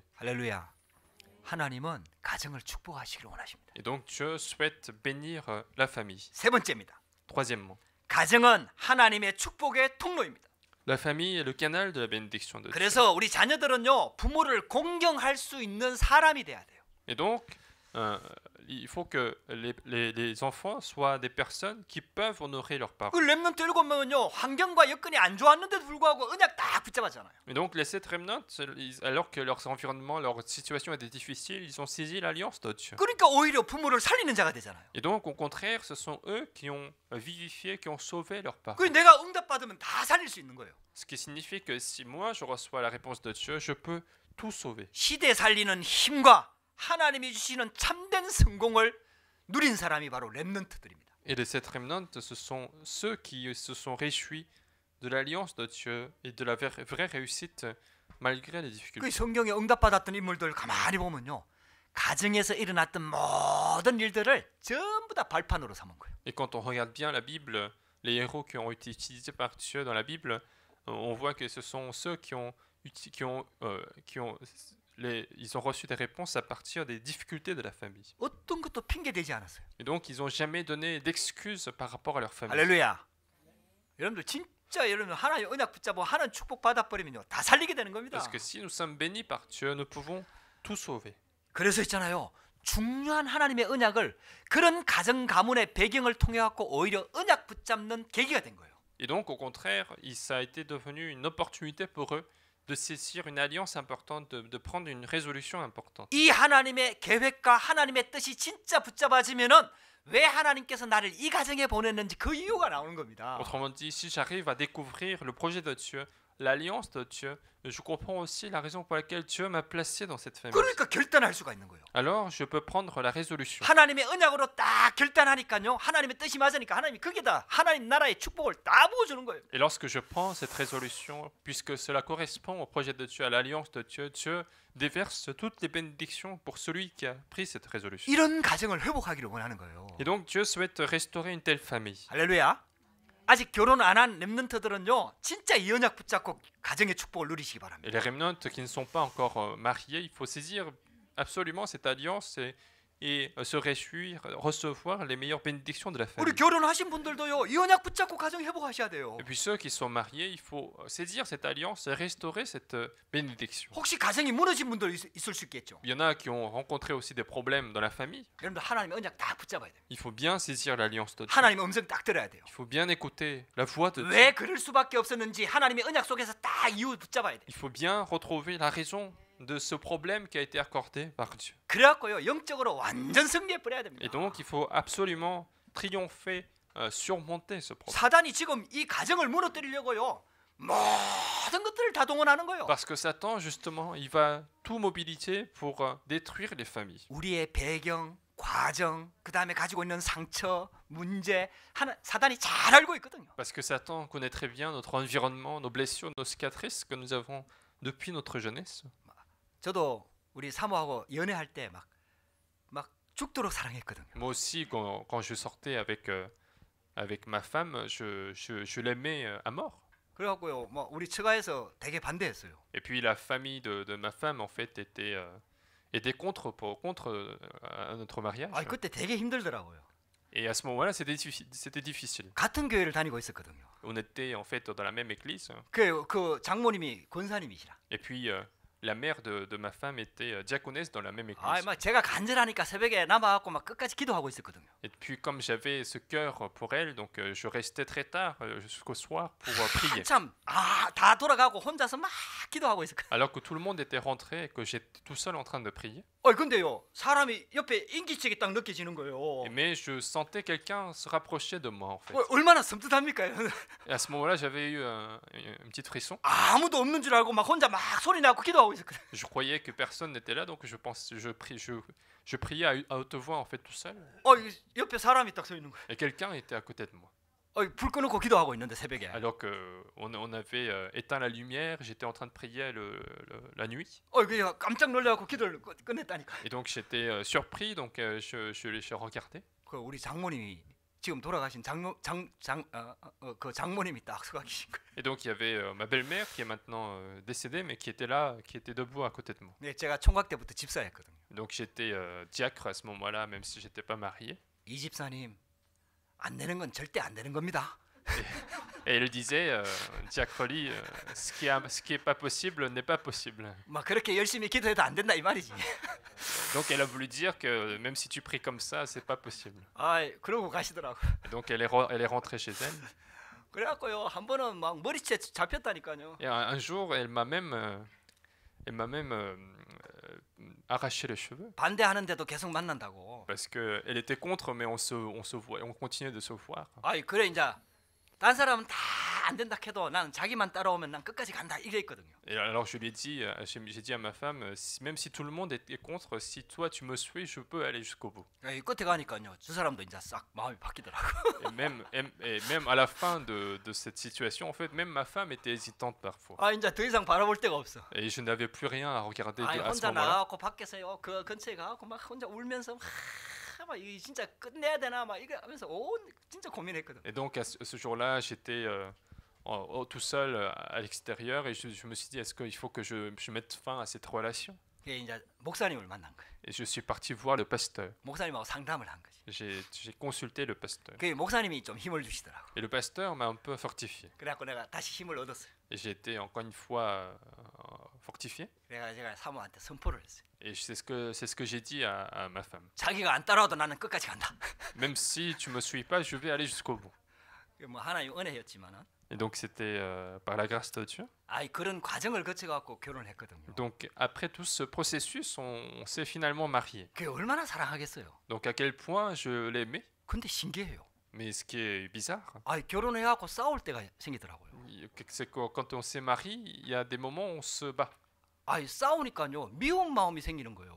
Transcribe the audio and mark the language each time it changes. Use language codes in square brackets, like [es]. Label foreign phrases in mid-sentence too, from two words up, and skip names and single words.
[ko] 할렐루야. 하나님은 가정을 축복하시기를 원하십니다. [fr] Et donc Dieu souhaite bénir la famille. [ko] 세 번째입니다. [fr] Troisièmement, [ko] 가정은 하나님의 축복의 통로입니다. [fr] la famille est le canal de la bénédiction de Dieu. [ko] 그래서 우리 자녀들은요 부모를 공경할 수 있는 사람이 돼야 돼요. [fr] Et donc, il faut que les enfants soient des personnes qui peuvent honorer leurs parents. [ko] 그 렘넌트 7명은요 환경과 여건이 안 좋았는데도 불구하고 언약 딱 붙잡았잖아요. [fr] Et donc, les 7 remnants, alors que leur environnement, leur situation était difficile, ils ont saisi l'alliance de Dieu. [ko] 그러니까 오히려 부모를 살리는 자가 되잖아요. [fr] Et donc, au contraire, ce sont eux qui ont vivifié, qui ont sauvé leurs parents. [ko] 그 내가 응답받으면 다 살릴 수 있는 거예요. [fr] Ce qui signifie que si moi je reçois la réponse de Dieu, je peux tout sauver. [ko] 시대 살리는 힘과 하나님이 주시는 참된 성공을 누린 사람이 바로 렘넌트들입니다. [fr] Et les 7 remnants, ce sont ceux qui se sont réjouis de l'alliance de Dieu et de la vraie réussite malgré les [ko] 그 [fr] difficultés. [ko] 성경에 응답받았던 인물들 가만히 보면요. 가정에서 일어났던 모든 일들을 전부 다 발판으로 삼은 거예요. [fr] Et quand on regarde bien la Bible, les héros qui ont été utilisés par Dieu dans la Bible, on voit que ce sont ceux ils ont reçu des réponses à partir des difficultés de la famille. [ko] 어떤 것도 핑계 대지 않았어요. [fr] Et donc, ils n'ont jamais donné d'excuses par rapport à leur famille. [ko] 할렐루야. 여러분들 진짜 여러분 하나님 언약 붙잡고 하나님 축복 받아버리면요 다 살리게 되는 겁니다. [fr] Parce que si nous sommes bénis par Dieu, nous pouvons tout sauver. [ko] 그래서 있잖아요. 중요한 하나님의 언약을 그런 가정 가문의 배경을 통해 갖고 오히려 언약 붙잡는 계기가 된 거예요. [fr] Et donc, au contraire, ça a été devenu une opportunité pour eux de saisir une alliance importante, de prendre une résolution importante. [ko] 이 하나님의 계획과 하나님의 뜻이 진짜 붙잡아지면은 왜 하나님께서 나를 이 가정에 보냈는지 그 이유가 나오는 겁니다. [fr] Autrement dit, si j'arrive à découvrir le projet de Dieu, l'alliance de Dieu, je comprends aussi la raison pour laquelle Dieu m'a placé dans cette famille. [ko] 그러니까 결단할 수가 있는 거예요. [fr] Alors, je peux prendre la résolution. [ko] 하나님의 언약으로 딱 결단하니까요. 하나님의 뜻이 맞으니까 하나님이 거기다 하나님 나라의 축복을 다 부어주는 거예요. [fr] Et lorsque je prends cette résolution, puisque cela correspond au projet de Dieu, à l'alliance de Dieu, Dieu déverse toutes les bénédictions pour celui qui a pris cette résolution. [ko] 이런 가정을 회복하기를 원하는 거예요. [fr] Et donc, Dieu souhaite restaurer une telle famille. [ko] 할렐루야. 아직 결혼 안 한 렘넌트들은요. 진짜 이 언약 붙잡고 가정의 축복을 누리시기 바랍니다. [fr] Et les remnants qui ne sont pas encore mariés, il faut saisir absolument cette alliance et se réjouir, recevoir les meilleures bénédictions de la [ko] 우리 [fr] famille. [ko] 결혼하신 분들도요. 이 언약 붙잡고 가정 회복하셔야 돼요. [fr] Et puis ceux qui sont mariés, il faut saisir cette alliance et restaurer cette bénédiction. [ko] 혹시 가정이 무너진 분들 있을 수 있겠죠. [fr] Il y en a qui ont rencontré aussi des problèmes dans la famille. [ko] 여러분들 하나님의 언약 딱 붙잡아야 돼요. [fr] Il faut bien saisir l'alliance de Dieu. [ko] 하나님의 음성 딱 들어야 돼요. [fr] Il faut bien écouter la voix de Dieu. [ko] 왜 그럴 수밖에 없었는지 하나님의 언약 속에서 딱 이유 붙잡아야 돼요. [fr] Il faut bien retrouver la raison de ce problème qui a été accordé par Dieu. [ko] 그래갖고요 영적으로 완전 승리해 버려야 됩니다. [fr] Et donc il faut absolument triompher, surmonter ce problème. [ko] 사단이 지금 이 가정을 무너뜨리려고요 모든 것들을 다 동원하는 거예요. [fr] Parce que Satan justement, il va tout mobiliser pour détruire les familles. [ko] 우리의 배경, 과정, 그 다음에 가지고 있는 상처, 문제, 사단이 잘 알고 있거든요. [fr] Parce que Satan connaît très bien notre environnement, nos blessures, nos cicatrices que nous avons depuis notre jeunesse. [ko] 저도 우리 사모하고 연애할 때 막 죽도록 사랑했거든요. [fr] Moi aussi, quand je sortais avec ma femme, je l'aimais à mort. [ko] 그래갖고요, 뭐 우리 처가에서 되게 반대했어요. [fr] Et puis la famille de ma femme en fait était contre notre mariage. [ko] 아, 그때 되게 힘들더라고요. [fr] Et à ce moment-là, c'était difficile. [ko] 같은 교회를 다니고 있었거든요. [fr] On était en fait dans la même église. [ko] 그 장모님이 권사님이시라. [fr] Et puis la mère de ma femme était diaconesse dans la même église. [ko] 아, 막 제가 간절하니까 새벽에 남아갖고 막 끝까지 기도하고 있었거든요. [fr] Et puis comme j'avais ce cœur pour elle, donc je restais très tard jusqu'au soir pour prier. [ko] 다 돌아가고 혼자서 막 기도하고 있었거든. [fr] Alors que tout le monde était rentré et que j'étais tout seul en train de prier. [ko] 근데요, 사람이 옆에 인기척이 딱 느껴지는 거예요. [fr] Mais je sentais quelqu'un se rapprocher de moi en fait. [ko] 얼마나 섬뜩합니까? [fr] Et à ce moment-là, j'avais eu une petite frisson. [ko] 아무도 없는 줄 알고 막 혼자 막 소리 내고 기도하고 있었거든. [fr] Je croyais que personne n'était là, donc je priais à haute voix en fait tout seul. [ko] 옆에 사람이 딱 서 있는 거예요. [fr] Et quelqu'un était à côté de moi. [ko] 불 꺼놓고 기도하고 있는데 새벽에. [fr] Alors que on avait éteint la lumière, j'étais en train de prier la nuit. [ko] 그냥 깜짝 놀라고 기도를 끝냈다니까. [fr] Et donc j'étais surpris, donc je regardais. [ko] 우리 장모님이 지금 돌아가신 그 장모님이 딱 서가 계신 거예요. [fr] Et donc il y avait ma belle-mère qui est maintenant décédée, mais qui était là, qui était debout à côté de moi. [ko] 네, 제가 총각 때부터 집사였거든요. [fr] Donc j'étais diacre à ce moment-là, même si j'étais pas marié. [ko] 이 집사님 안 되는 건 절대 안 되는 겁니다. [fr] Et elle disait, diacre-Lee, ce qui est pas possible n'est pas possible. [ko] 막 그렇게 열심히 기도해도 안 된다 이 말이지. [fr] Donc elle a voulu dire que même si tu pries comme ça, c'est pas possible. [ko] 그러고 가시더라고. [fr] Et donc elle est rentrée chez elle. [ko] 그래갖고요, 한 번은 막 머리채 잡혔다니까요. [fr] Et un jour, elle m'a même arraché les cheveux. [ko] 반대하는데도 계속 만난다고. [fr] Parce que elle était contre, mais on se voit, on continuait de se voir. [ko] 그래 이제 딴 사람은 다 안 된다 해도 나는 자기만 따라오면 난 끝까지 간다 이래 있거든요. [fr] Et alors je lui ai dit, j'ai dit à ma femme, même si tout le monde est contre, si toi tu me suis, je peux aller jusqu'au bout. [ko] 끝에 가니까요, 저 사람도 이제 싹 마음이 바뀌더라고. [fr] Et même à la fin de cette situation, en fait, même ma femme était hésitante parfois. [ko] 이제 더 이상 바라볼 데가 없어. [fr] Et je n'avais plus rien à regarder à ce [ko] 혼자 [fr] moment-là. [ko] 나가고 밖에서요, 그 근처에 가고 막 혼자 울면서 막 이 진짜 끝내야 되나 막 이거 하면서 진짜 고민했거든. [fr] Et donc à ce jour-là, j'étais tout seul à l'extérieur et je me suis dit, est-ce qu'il faut que je mette fin à cette relation? [ko] 이제 목사님을 만난 거예요. [fr] Et je suis parti voir le pasteur. [ko] 목사님하고 상담을 한 거지. [fr] J'ai consulté le pasteur. [ko] 그 목사님이 좀 힘을 주시더라고. [fr] Et le pasteur m'a un peu fortifié. [ko] 그래갖고 내가 다시 힘을 얻었어요. [fr] Et j'ai été encore une fois fortifié. [ko] 그래가 제가 사모한테 선포를 했어요. [fr] Et c'est ce que j'ai dit à ma femme. [ko] 자기가 안 따라와도 나는 끝까지 간다. [fr] Même si tu me suis pas, je vais aller jusqu'au bout. [ko] 뭐 하나의 은혜였지만은. [fr] Et donc c'était par la grâce de Dieu. [ko] 그런 과정을 거쳐갖고 결혼했거든요. [fr] Donc après tout ce processus, on s'est finalement marié. [ko] 그게 얼마나 사랑하겠어요. [fr] Donc à quel point je l'aimais. [ko] 근데 신기해요. [fr] Mais ce qui est bizarre, [ko] 결혼해갖고 싸울 때가 생기더라고요. [fr] c'est que quand on s'est marié, il y a des moments où on se bat. [ko] 싸우니까요, 미운 마음이 생기는 거예요.